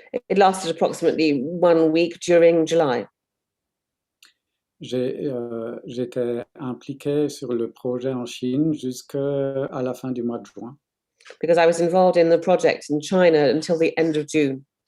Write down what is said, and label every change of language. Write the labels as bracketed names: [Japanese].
[English] It lasted approximately 1 week during July. [French] J'étais impliqué sur le projet en Chine jusqu'à la fin du mois de juin. [English] Because I was involved in the project in China until the end of June.